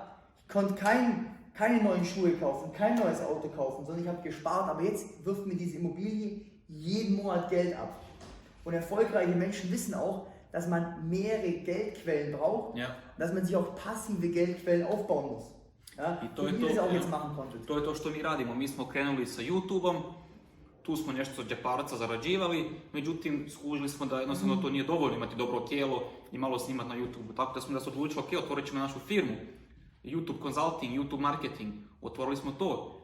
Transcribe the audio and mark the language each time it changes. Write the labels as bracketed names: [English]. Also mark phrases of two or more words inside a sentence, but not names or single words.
[German] Ich konnte keine neuen Schuhe kaufen, kein neues Auto kaufen, sondern ich habe gespart. Aber jetzt wirft mir diese Immobilie jeden Monat Geld ab. Und erfolgreiche Menschen wissen auch, dass man mehrere Geldquellen braucht, dass man sich auch passive Geldquellen aufbauen muss. Ja? [Croatian] I to je [German] wie [Croatian] to, [German] das auch ja. jetzt machen konntet. [Croatian] To je to što mi radimo. Mi smo krenuli sa YouTube-om, tu smo nešto od džeparca zarađivali, međutim skužili smo da jednostavno to nije dovoljno imati dobro tijelo i malo snimati na YouTube. Tako da smo se odlučili, ok, otvorit ćemo našu firmu. YouTube Consulting, YouTube Marketing, otvorili smo to.